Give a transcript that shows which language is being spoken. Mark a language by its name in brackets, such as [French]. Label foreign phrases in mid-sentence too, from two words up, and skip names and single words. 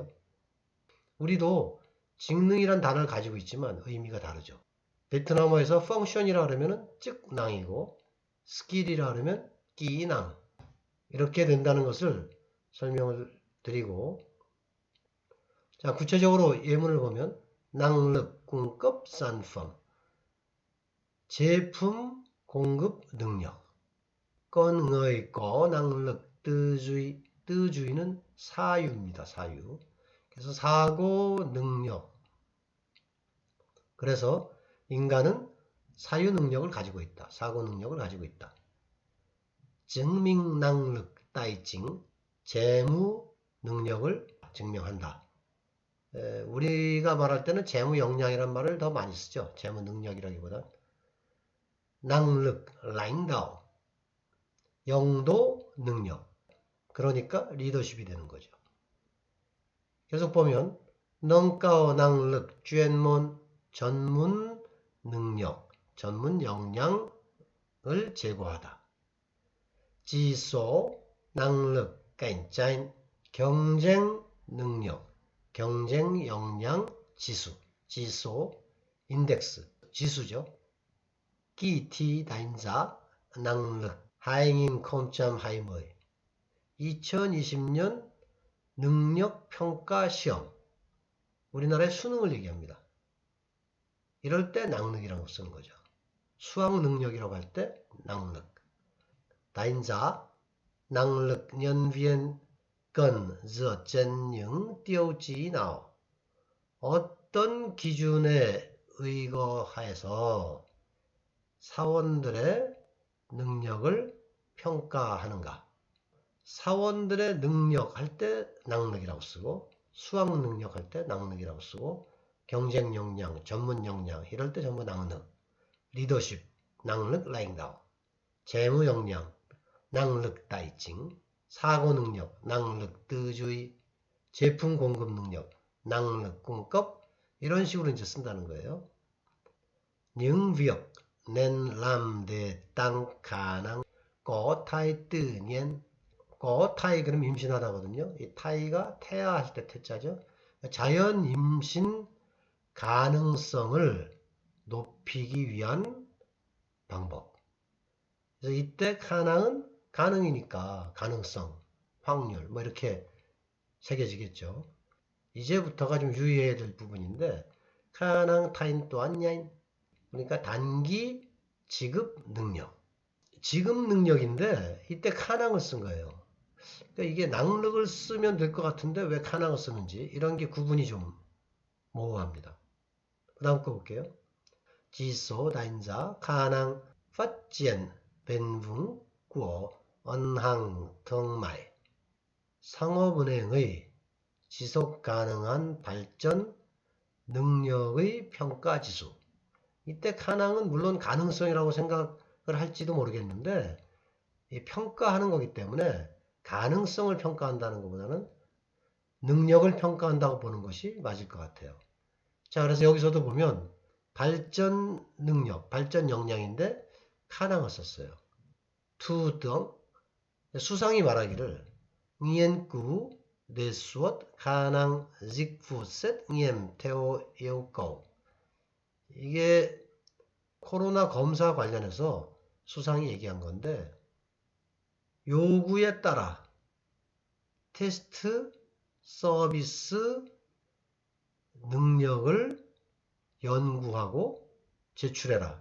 [Korean] 우리도 직능이란 단어를 가지고 있지만 의미가 다르죠. 베트남어에서 펑션이라 그러면 즉낭이고 스킬이라 그러면 끼낭 이렇게 된다는 것을 설명을 드리고 자 구체적으로 예문을 보면 [Vietnamese] năng lực cung cấp sản phẩm [Korean] 제품 공급 능력 [Vietnamese] con người có năng lực tư duy [Korean] tư du이는 사유입니다. 사유. 그래서 사고 능력 그래서 인간은 사유 능력을 가지고 있다. 사고 능력을 가지고 있다. 증명 [Vietnamese] năng lực [Korean] 代증 재무 능력을 증명한다. 우리가 말할 때는 재무 역량이란 말을 더 많이 쓰죠. 재무 능력이라기보다 [Vietnamese] năng lực, lãnh đạo, [Korean] 영도 능력. 그러니까 리더십이 되는 거죠. 계속 보면 [Vietnamese] nâng cao năng lực chuyên môn, [Korean] 전문 능력, 전문 역량을 제고하다. 지소, [Vietnamese] năng lực cạnh tranh, [Korean] 경쟁 능력, 경쟁 역량 지수, 지소, 인덱스, 지수죠. [Vietnamese] kỳ thi đánh giá năng lực 2020 [Korean] 2020년 능력평가 시험 우리나라의 수능을 얘기합니다. 이럴 때 [Vietnamese] năng lực [Korean] 이라고 쓰는 거죠. 수학 능력이라고 할 때 [Vietnamese] năng lực đánh giá năng lực nhân viên cần dựa trên những tiêu chí nào [Korean] 어떤 기준에 의거해서 사원들의 능력을 평가하는가. 사원들의 능력 할 때 [Vietnamese] năng lực [Korean] 이라고 쓰고 수학 능력 할 때 [Vietnamese] năng lực [Korean] 이라고 쓰고 경쟁 역량, 전문 역량 이럴 때 전부 [Vietnamese] năng lực. 리더십, năng lực lãnh đạo. [Korean] 재무 역량, [Vietnamese] năng lực tài chính. [Korean] 사고 능력, [Vietnamese] năng lực tư duy. [Korean] 제품 공급 능력, [Vietnamese] năng lực cung cấp. [Korean] 이런 식으로 이제 쓴다는 거예요. [Vietnamese] những việc nên làm để tăng khả năng có thai tự nhiên. có thai [Korean] 그럼 임신하다거든요. 이 타이가 태아할 때 태자죠. 자연 임신 가능성을 높이기 위한 방법. 그래서 이때 가능은 가능이니까 가능성, 확률 뭐 이렇게 새겨지겠죠. 이제부터가 좀 유의해야 될 부분인데 가능 타인 또한 야인 그러니까 단기 지급 능력. 지급 능력인데 이때 카낭을 쓴 거예요. 그러니까 이게 낭력을 쓰면 될 것 같은데 왜 카낭을 쓰는지 이런 게 구분이 좀 모호합니다. 그 다음 거 볼게요. [Vietnamese] 지số đánh giá khả năng phát triển bền vững của ngân hàng thương mại [Korean] 상업은행의 지속 가능한 발전 능력의 평가 지수. 이때 카낭은 물론 가능성이라고 생각을 할지도 모르겠는데 이 평가하는 거기 때문에 가능성을 평가한다는 것보다는 능력을 평가한다고 보는 것이 맞을 것 같아요. 자, 그래서 여기서도 보면 발전 능력, 발전 역량인데 카낭을 썼어요. 투덩 수상이 말하기를 [Vietnamese] nghiên cứu đề xuất khả năng dịch vụ xét nghiệm theo yêu cầu. [Korean] 이게 코로나 검사 관련해서 수상이 얘기한 건데 요구에 따라 테스트 서비스 능력을 연구하고 제출해라.